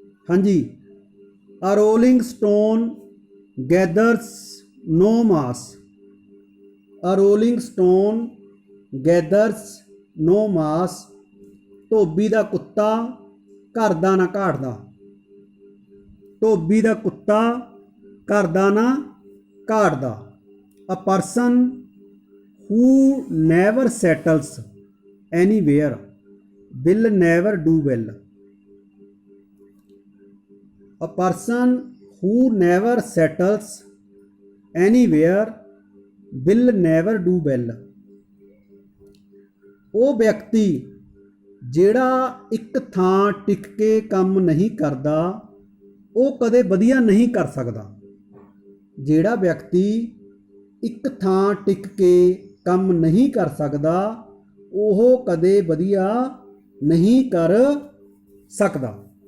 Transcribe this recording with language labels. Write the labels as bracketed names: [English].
[English] ਹਾਂਜੀ, A rolling stone gathers no moss. A rolling stone gathers no moss. [Punjabi] ਧੋਬੀ ਦਾ ਕੁੱਤਾ ਘਰ ਦਾ ਨਾ ਘਾੜਦਾ। ਧੋਬੀ ਦਾ ਕੁੱਤਾ ਘਰ ਦਾ ਨਾ ਘਾੜਦਾ। [English] A person who never settles anywhere will never do well. A person who never settles anywhere will never do well. [Punjabi] ਉਹ ਵਿਅਕਤੀ ਜਿਹੜਾ ਇੱਕ ਥਾਂ ਟਿਕ ਕੇ ਕੰਮ ਨਹੀਂ ਕਰਦਾ ਉਹ ਕਦੇ ਵਧੀਆ ਨਹੀਂ ਕਰ ਸਕਦਾ। ਜਿਹੜਾ ਵਿਅਕਤੀ ਇੱਕ ਥਾਂ ਟਿਕ ਕੇ ਕੰਮ ਨਹੀਂ ਕਰ ਸਕਦਾ ਉਹ ਕਦੇ ਵਧੀਆ ਨਹੀਂ ਕਰ ਸਕਦਾ।